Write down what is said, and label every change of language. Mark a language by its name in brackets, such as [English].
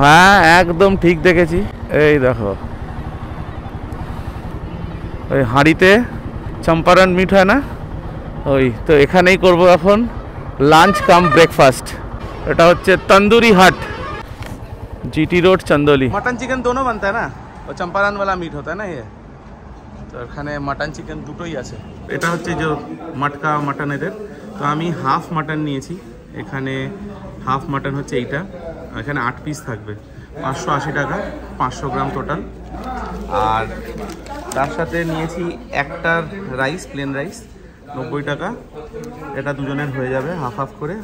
[Bangla] হ্যাঁ একদম ঠিক দেখেছি, এই দেখো ওই হাঁড়িতে চম্পারন মিট হয় না, ওই তো এখানেই করব এখন লাঞ্চ কাম ব্রেকফাস্ট। এটা হচ্ছে তন্দুরি হাট, GT road Chandauli. [Hindi] Mutton chicken दोनों बनता है ना, वो चंपारण वाला मीट होता है ना ये, [Bangla] তো এখানে মাটন চিকেন দুটোই আছে। এটা হচ্ছে যে মটকা মাটন এদের, তো আমি হাফ মাটন নিয়েছি। এখানে হাফ মাটন হচ্ছে এইটা, এখানে 8 পিস থাকবে, 580 টাকা, 500 গ্রাম টোটাল। আর তার সাথে নিয়েছি একটার রাইস, প্লেন রাইস 90 টাকা, এটা দুজনের হয়ে যাবে হাফ হাফ করে।